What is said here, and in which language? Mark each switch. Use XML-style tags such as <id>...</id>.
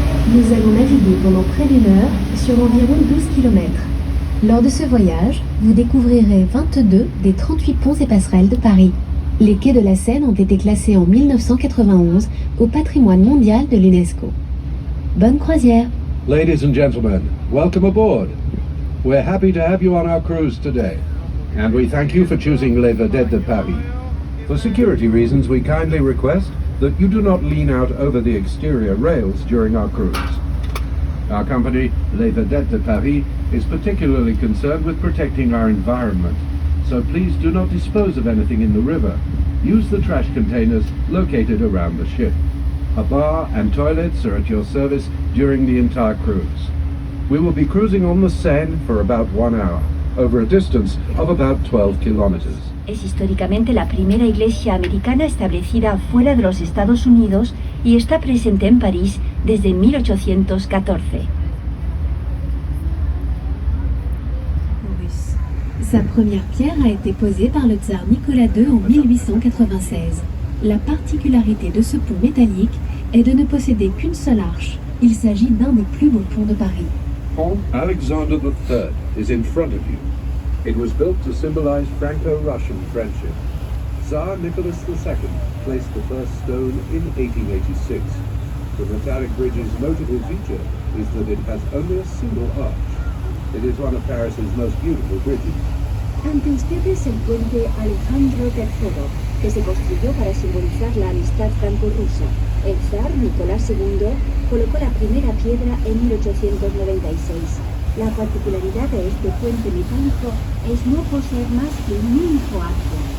<fr>Nous allons naviguer pendant près d'une heure sur environ 12 km. Lors de ce voyage, vous découvrirez 22 des 38 ponts et passerelles de Paris. Les quais de la Seine ont été classés en 1991 au patrimoine mondial de l'UNESCO. Bonne croisière!</fr> <en>Ladies and gentlemen, welcome aboard. We're happy to have you on our cruise today, and we thank you for choosing Les Vedettes de Paris. For security reasons, we kindly request that you do not lean out over the exterior rails during our cruise. Our company, Les Vedettes de Paris, is particularly concerned with protecting our environment, so please do not dispose of anything in the river. Use the trash containers located around the ship. A bar and toilets are at your service during the entire cruise. We will be cruising on the Seine for about 1 hour, over a distance of about 12 kilometers.</en> <es>Es históricamente la primera iglesia americana establecida fuera de los Estados Unidos y está presente en París desde 1814.</es> <fr>Sa première pierre a été posée par le tsar Nicolas II en 1896. La particularité de ce pont métallique est de ne posséder qu'une seule arche. Il s'agit d'un des plus beaux ponts de Paris.</fr> <en>Pont Alexander III is in front of you. It was built to symbolize Franco-Russian friendship. Tsar Nicholas II placed the first stone in 1886. The metallic bridge's notable feature is that it has only a single arch. It is one of Paris's most beautiful bridges.</en> <es>Ante ustedes el puente Alejandro III, que se construyó para simbolizar la amistad franco-rusa. El zar Nicolás II colocó la primera piedra en 1896. La particularidad de este puente metálico es no poseer más que un único arco.</es>